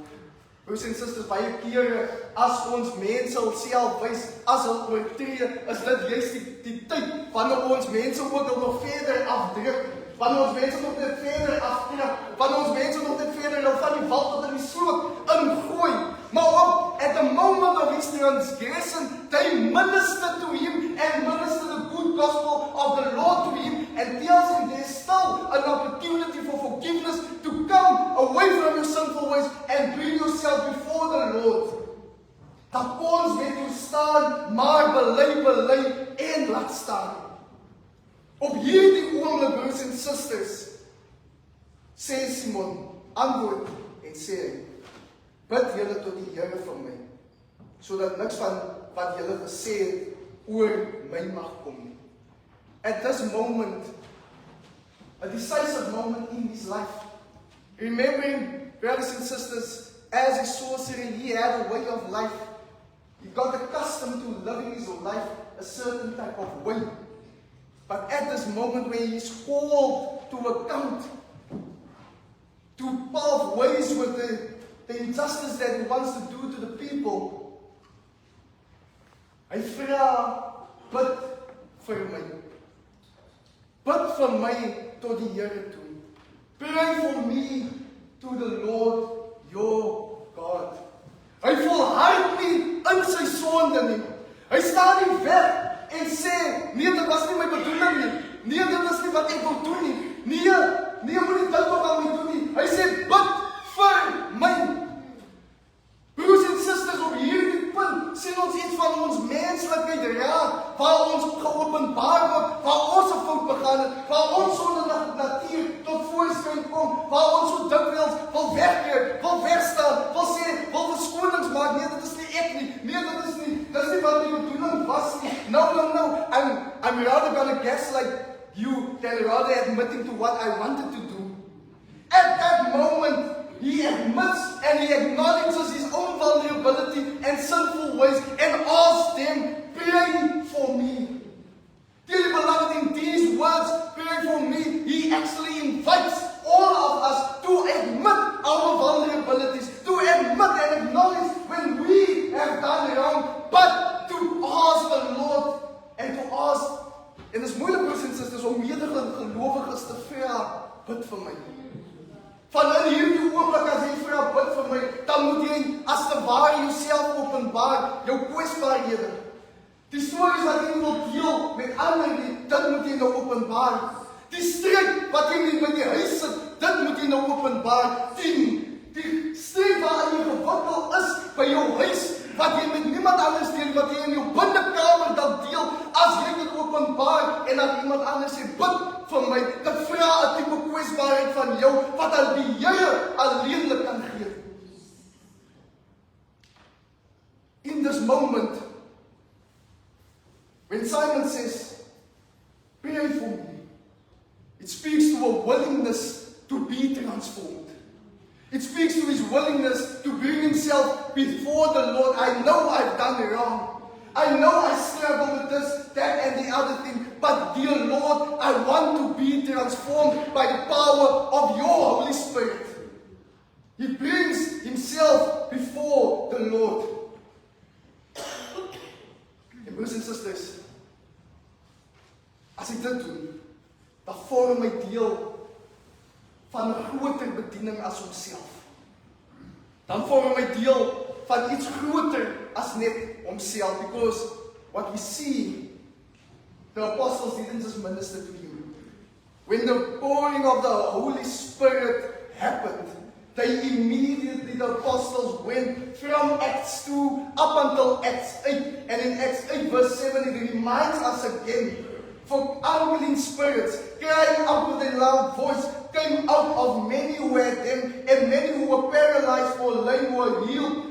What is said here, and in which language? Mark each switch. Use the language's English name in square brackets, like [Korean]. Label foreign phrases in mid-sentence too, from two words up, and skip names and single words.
[Afrikaans] Broers en susters, baie kere as ons mense onsself wys as hulle oortree, is dit juist die tyd wanneer ons mense ook nog verder afdruk, wanneer ons mense nog net verder aftrek, wanneer ons mense nog net verder van die wal tot in die sloot ingooi. [English] Maar ook at the moment of his transgression, they minister to him and minister the good gospel of the Lord to him and tells him there's still an opportunity for forgiveness to come away from your sinful ways and bring yourself before the Lord. [Afrikaans] Dat ons met jou staan, maar bely en laat staan. Op hierdie oomblik, broers en susters, sê Simon, antwoord en sê, bid julle tot die Here vir my, sodat niks van wat julle gesê het oor my mag kom nie. [English] At this moment, a decisive moment in his life, remembering, brothers and sisters, as a sorcerer, he had a way of life. He got accustomed to living his life a certain type of way. But at this moment where he is called to account, to part ways with the injustice that he wants to do to the people, [Afrikaans] hy vra, bid vir my. Bid vir my tot die Here toe. [English] Pray for me to the Lord your God. [Afrikaans] Hy volhard nie in sy sonde nie. Hy staan nie weg en sê, nee, dit was nie my bedoeling nie. Nee, dit is nie wat ek wil doen nie. Nee, moet nie dit ook aan my doen nie. Hy sê, bid vir my. Broers en susters, op hierdie punt sien ons iets van ons menslikheid raak, waar ons geopenbaar word, waar ons 'n fout begaan het, waar ons sondige natuur tot voorskyn kom, waar ons so dikwels wil wegkeer, wil wegstaan, wil sê, wil verskonings maak. Nee, dit is nie ek nie. Nee, dit is nie wat my bedoeling was nie. [English] No. I'm rather gonna gaslight you than rather admitting to what I wanted to do. At that moment, he admits and he acknowledges his own vulnerability and sinful ways and asks them, pray for me. Dearly beloved, in these words, pray for me, he actually invites all of us to admit our vulnerabilities, to admit and acknowledge when we have done wrong, but to ask the Lord and to ask, [Afrikaans] en dis moeilik, broers en susters, om medegelowiges te vra, bid vir my. Van in hierdie oomblik as jy vra, bid vir my, dan moet jy as te ware jouself openbaar, jou kwesbaarhede. Die stories wat jy wil deel met ander nie, dit moet jy nou openbaar. Die stryd wat jy nie by die huis sit, dit moet jy nou openbaar. Die stryd waarin jy gewikkel is by jou huis, wat jy met niemand anders deel, wat jy in jou binnekamer dan deel, as jy dit openbaar, en dan iemand anders sê, bid vir my, dit vra 'n tipe kwesbaarheid van jou, wat al die Here alleenlik kan gee. [English] In this moment, when Simon says, pray for me, it speaks to a willingness to be transformed. It speaks to his willingness to bring himself before the Lord. I know I've done wrong. I know I struggle with this, that, and the other thing. But dear Lord, I want to be transformed by the power of your Holy Spirit. He brings himself before the Lord. [Afrikaans] En broers en susters, as ek dit doen, dan vorm my deel van 'n groter bediening bediening as homself. Dan vorm hy deel van iets groter as net homself, [English] because what we see, the apostles didn't just minister to him. When the pouring of the Holy Spirit happened, they immediately, the apostles went from Acts 2 up until Acts 8. And in Acts 8 verse 7, it reminds us again, for unclean spirits, crying out with a loud voice, came out of many who had them, and many who were paralyzed or lame were healed.